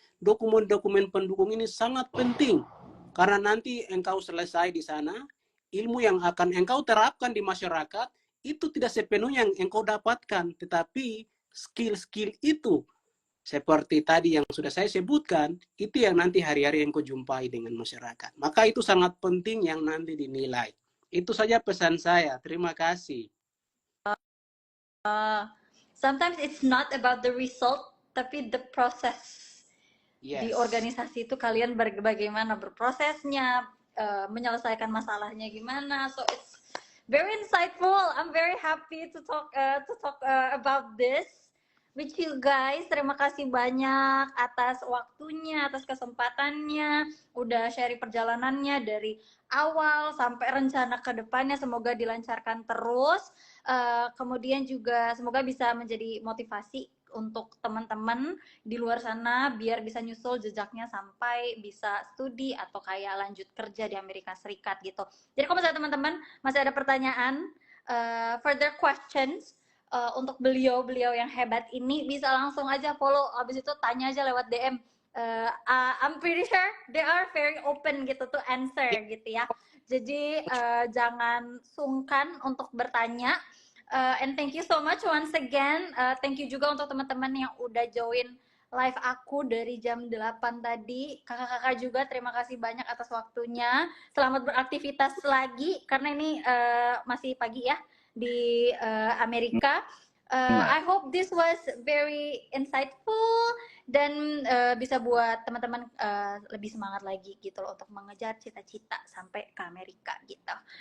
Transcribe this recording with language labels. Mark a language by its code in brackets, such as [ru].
[id] Dokumen-dokumen pendukung ini sangat penting. Karena nanti engkau selesai di sana, ilmu yang akan engkau terapkan di masyarakat, itu tidak sepenuhnya yang engkau dapatkan. Tetapi skill-skill itu, seperti tadi yang sudah saya sebutkan, itu yang nanti hari-hari yang kau jumpai dengan masyarakat. Maka itu sangat penting yang nanti dinilai. Itu saja pesan saya. Terima kasih. [en] Sometimes it's not about the result, tapi the process. Yes. [id] Di organisasi itu kalian bagaimana berprosesnya, menyelesaikan masalahnya gimana. [en] So it's very insightful. I'm very happy to talk about this with you guys. [id] Terima kasih banyak atas waktunya, atas kesempatannya, udah sharing perjalanannya dari awal sampai rencana ke depannya. Semoga dilancarkan terus. Kemudian juga semoga bisa menjadi motivasi untuk teman-teman di luar sana biar bisa nyusul jejaknya sampai bisa studi atau kayak lanjut kerja di Amerika Serikat gitu. Jadi kalau misalnya teman-teman masih ada pertanyaan, [en] further questions [id] untuk beliau-beliau yang hebat ini, bisa langsung aja follow, abis itu tanya aja lewat DM. [en] I'm pretty sure they are very open gitu to answer gitu ya. [id] Jadi jangan sungkan untuk bertanya. [en] And thank you so much once again. Thank you [id] juga untuk teman-teman yang udah join live aku dari jam 8 tadi. Kakak-kakak juga terima kasih banyak atas waktunya. Selamat beraktivitas lagi karena ini masih pagi ya di Amerika. [en] I hope this was very insightful [id] dan bisa buat teman-teman lebih semangat lagi gitu loh untuk mengejar cita-cita sampai ke Amerika gitu.